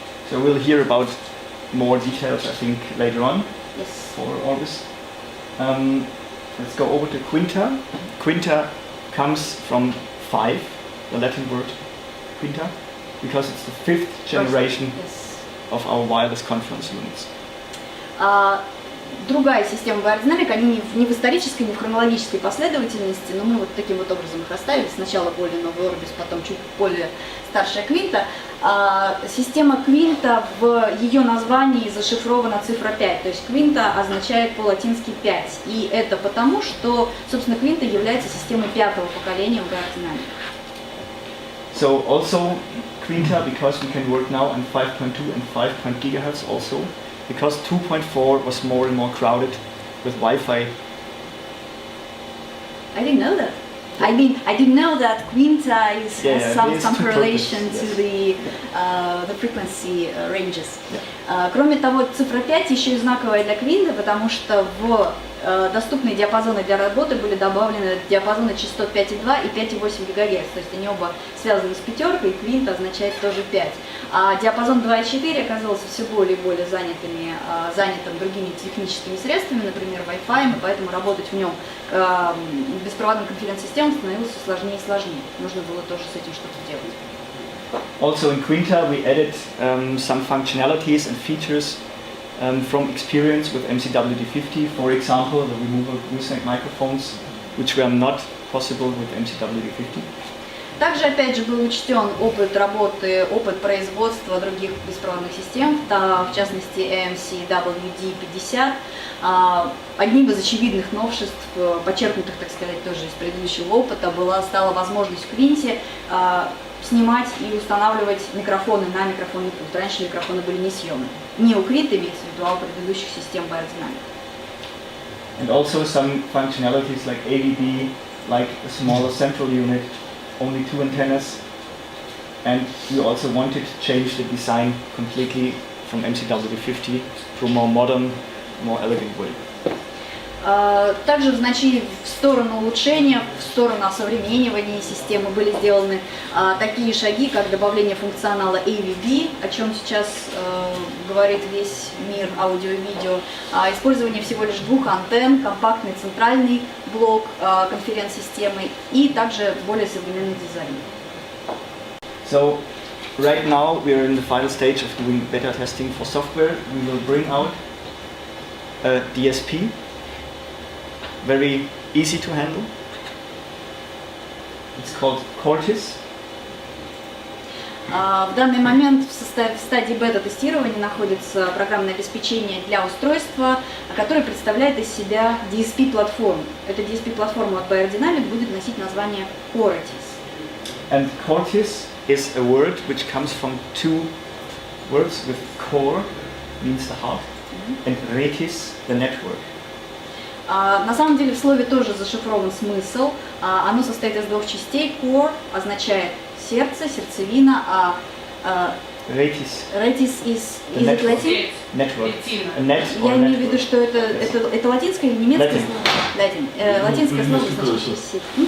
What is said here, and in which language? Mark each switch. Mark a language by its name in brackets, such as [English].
[English] So we'll hear about more details, I think, later on. Yes. For Orbis. Let's go over to Quinta. Quinta comes from 5, the Latin word Quinta, because it's the 5th generation of our wireless conference units. [Russian] Другая система beyerdynamic, они не в исторической, не в хронологической последовательности, но мы вот таким вот образом их расставили. Сначала более новый Orbis, потом чуть более старшая Quinta. Система Quinta, в ее названии зашифрована цифра 5, то есть Quinta означает по-латински 5. И это потому, что, собственно, Quinta является системой 5-го поколения beyerdynamic. [English] So also Quinta, because we can work now on 5.2 and 5 GHz also, because 2.4 was more and more crowded with Wi-Fi. I didn't know that. I mean, I didn't know that Quinta has some correlation to the frequency ranges. [Russian] Кроме того, цифра 5 еще и знаковая для Quinta, потому что в доступные диапазоны для работы были добавлены диапазоны частот 5,2 и 5,8 ГГц, то есть они оба связаны с пятеркой, и Quinta означает тоже 5. А диапазон 2,4 оказался все более и более занятым другими техническими средствами, например, Wi-Fi, и поэтому работать в нем беспроводным конференц-системам становилось все сложнее и сложнее. Нужно было тоже с этим что-то делать. [English] Also in Quinta we added some functionalities and features from experience with MCWD50, for example, the removal of gooseneck microphones, which were not possible with MCWD50. [Russian] Также, опять же, был учтен опыт работы, опыт производства других беспроводных систем, в частности MCWD50. Одним из очевидных новшеств, подчеркнутых, так сказать, тоже из предыдущего опыта, стала возможность в Quinta снимать и устанавливать микрофоны на микрофонный пульт. Раньше микрофоны были несъемные. Не у Quinta, имеется в виду, а у предыдущих систем beyerdynamic. [English] And also some functionalities like AVB, like a smaller central unit, only 2 antennas, and we also wanted to change the design completely from MCWD50 to a more modern, more elegant way. [Russian] Также в сторону улучшения, в сторону осовременивания системы были сделаны такие шаги, как добавление функционала AVB, о чем сейчас говорит весь мир аудио и видео, использование всего лишь 2 антенн, компактный центральный блок конференц-системы и также более современный дизайн. [English] So right now we are in the final stage of doing beta testing for software. We will bring out a DSP. Very easy to handle. It's called Cortis. [Russian] В данный момент в стадии бета-тестирования находится программное обеспечение для устройства, которое представляет из себя DSP-платформу. Эта DSP-платформа от beyerdynamic будет носить название Cortis. [English] And Cortis is a word which comes from 2 words with core, means the heart, and retis, the network. [Russian] На самом деле в слове тоже зашифрован смысл. Оно состоит из 2 частей. Core означает сердце, сердцевина, а retis [English] is it Latin? Network. [Russian] Я имею в виду, что это латинское или немецкое слово? Латинское слово значит сеть.